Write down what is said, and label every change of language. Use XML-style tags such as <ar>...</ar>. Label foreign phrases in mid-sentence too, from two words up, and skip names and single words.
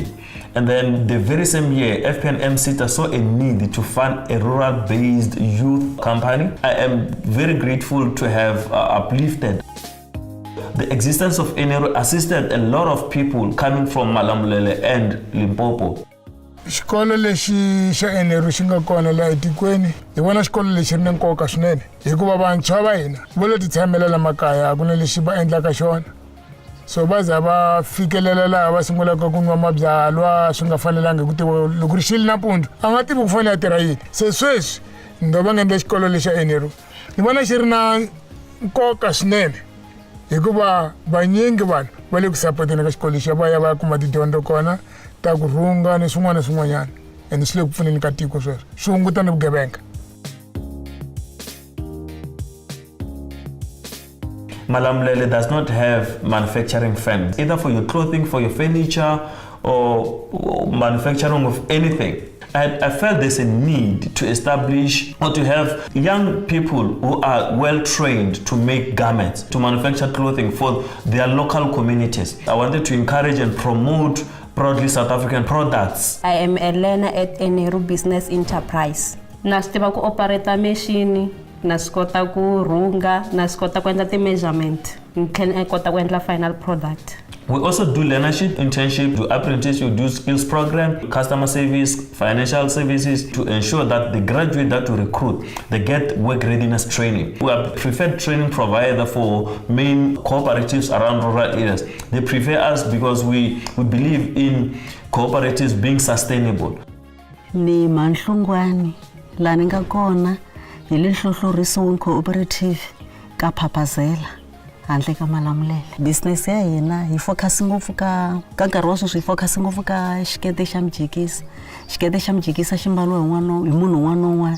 <en>And then the very same year, FP&M Seta saw a need to fund a rural-based youth company. I am very grateful to have uplifted. The existence of ERRP assisted a lot of people coming from Malamlele and Limpopo.</en> <ts>Xikolo lexi xa ERRP xi nga kona laha etikweni hi vona xikolo lexi ri na nkoka swinene hikuva vantshwa va hina vo lo ti tshamela la makaya a ku na lexi va endlaka xona. So va za va fikelela laha va sungulaka ku nwa mabyalwa swi nga fanelanga hi ku tiva loko ri xili nampundzu a nga tivi ku fanele a tirha yini. Se sweswi ndo va nga endla xikolo lexi xa ERRP ni vona xi ri na nkoka swinene hikuva vanyingi vanhu va le ku sapoteni ka xikolo lexi va ya va ya kuma tidyondzo kona ta ku rhunga ni swin'wana na swin'wanyana ende swi le ku pfuneni ka tiko sweswo swi hunguta ni vugevenga.</ts> <en>Malamlele does not have manufacturing firms, either for your clothing, for your furniture, or manufacturing of anything. I felt there's a need to establish or to have young people who are well trained to make garments, to manufacture clothing for their local communities. I wanted to encourage and promote proudly South African products. I am a learner at ERRP Business Enterprise.</en> <ts>Nastiva ku</ts> <en>operate machine,</en> <ts>naskota ku runga, naskota ku endla ti-measurement, ni kota ku endla</ts> <en>final product. We also do learnership, internship, do apprenticeship, do skills program, customer service, financial services to ensure that the graduate that we recruit, they get work readiness training. We are preferred training provider for main cooperatives around rural areas. They prefer us because we believe in cooperatives being sustainable.</en> <ts>Ni Manhlungwani, la ni nga kona hi le nhlohlorisiweni cooperative ka Phapazela. Handle ka Malamlele. Business ya hina hi focus ngopfu ka nkarhi wa sweswi hi focus ngopfu ka xikete xa mjikisa. Xikete xa mjikisa xi mbaliwa hi munhu un'wana na un'wana.</ts>